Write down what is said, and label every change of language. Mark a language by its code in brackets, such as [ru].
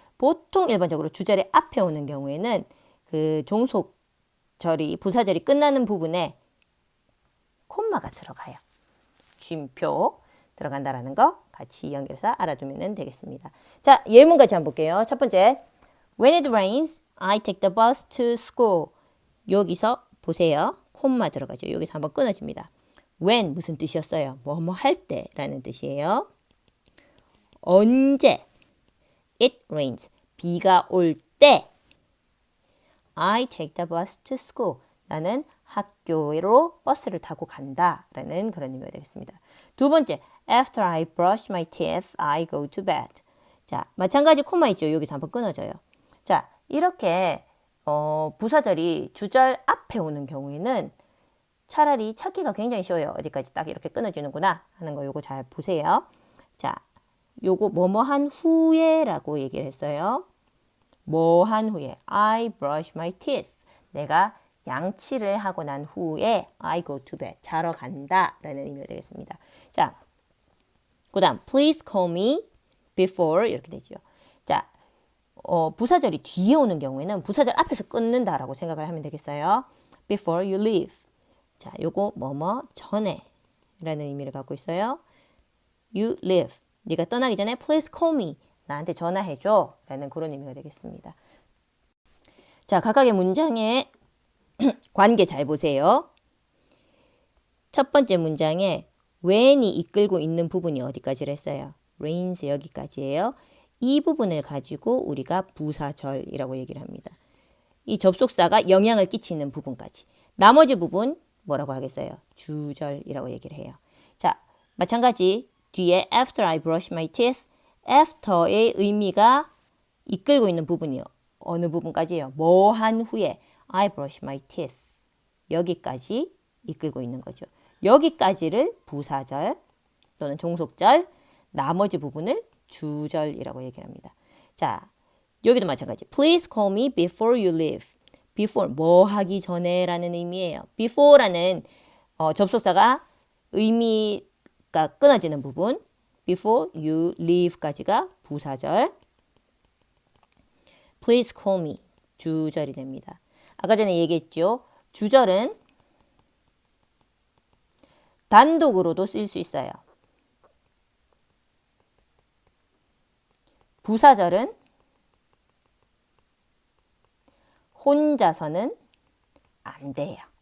[ko] 보통 일반적으로 주절의 앞에 오는 경우에는 그 종속절이 부사절이 끝나는 부분에 콤마가 들어가요. 쉼표 들어간다라는 거 같이 연결해서 알아두면 되겠습니다. 자, 예문까지 한번 볼게요. 첫 번째, [en] When it rains, I take the bus to school. [ko] 여기서 보세요. 콤마 들어가죠. 여기서 한번 끊어집니다. When 무슨 뜻이었어요? 뭐뭐 할 때라는 뜻이에요. 언제? [en] It rains. [ko] 비가 올 때. [en] I take the bus to school. [ko] 나는 학교로 버스를 타고 간다라는 그런 의미가 되겠습니다. 두 번째, [en] After I brush my teeth, I go to bed. [ko] 자, 마찬가지 콤마 있죠. 여기서 한번 끊어져요. 자, 이렇게 부사절이 주절 앞에 오는 경우에는 차라리 찾기가 굉장히 쉬워요. 어디까지 딱 이렇게 끊어지는구나 하는 거 요거 잘 보세요. 자, 요거 뭐뭐한 후에라고 얘기를 했어요. 뭐한 후에 [en] I brush my teeth. [ko] 내가 양치를 하고 난 후에 [en] I go to bed. [ko] 자러 간다 라는 의미가 되겠습니다. 자, 그 다음 [en] please call me before [ko] 이렇게 되죠. 자, 부사절이 뒤에 오는 경우에는 부사절 앞에서 끊는다라고 생각을 하면 되겠어요. [en] Before you leave. [ko] 자, 요거 뭐뭐 전에 라는 의미를 갖고 있어요. [en] You leave. [ko] 네가 떠나기 전에 [en] please call me. [ko] 나한테 전화해줘 라는 그런 의미가 되겠습니다. 자, 각각의 문장의 관계 잘 보세요. 첫 번째 문장에 when이 이끌고 있는 부분이 어디까지를 했어요? rains 여기까지예요. 이 부분을 가지고 우리가 부사절이라고 얘기를 합니다. 이 접속사가 영향을 끼치는 부분까지. 나머지 부분 뭐라고 하겠어요? 주절이라고 얘기를 해요. 자, 마찬가지 뒤에 [en] after I brush my teeth, [ko] after의 의미가 이끌고 있는 부분이요. 어느 부분까지예요? 뭐 한 후에 [en] I brush my teeth. [ko] 여기까지 이끌고 있는 거죠. 여기까지를 부사절 또는 종속절, 나머지 부분을 주절이라고 얘기를 합니다. 자, 여기도 마찬가지. [en] Please call me before you leave. [ko] before 뭐 하기 전에 라는 의미예요. before라는 접속사가 의미가 끊어지는 부분 [en] before you leave [ko] 까지가 부사절. [en] Please call me [ko] 주절이 됩니다. 아까 전에 얘기했죠. 주절은 단독으로도 쓸 수 있어요. 부사절은 혼자서는 안 돼요.